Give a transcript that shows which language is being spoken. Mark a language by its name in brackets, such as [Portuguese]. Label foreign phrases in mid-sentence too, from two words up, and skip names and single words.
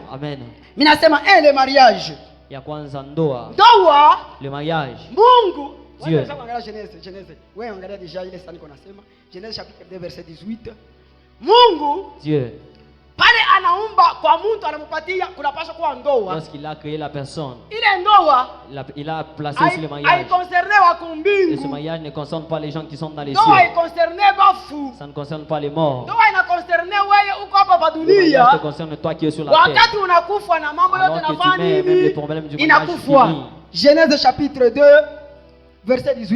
[Swahili] Amen. Minasema [French] le mariage. [Swahili] Ya kwanza ndoa. Ndoa. [French] Le mariage. [Swahili] Mungu. [French] Dieu. Genèse. Ouais, angalia déjà [Swahili] ile sani [French] qu'on nasema. Genèse chapitre 2 verset 18. [Swahili] Mungu. [French] Dieu. [Swahili] Pale anaumba kwa mtu anampatia kunapaswa kuwa ndoa. [French] Lorsqu'il a créé la personne, [Swahili] ile ndoa [French] il a placé sur le mariage. Et ce mariage ne concerne pas les gens qui sont dans les cieux. Ça ne concerne pas les morts. Le mariage te concerne toi qui es sur la terre. Alors que tu mets même les problèmes du mariage finis. Genèse chapitre 2 verset 18.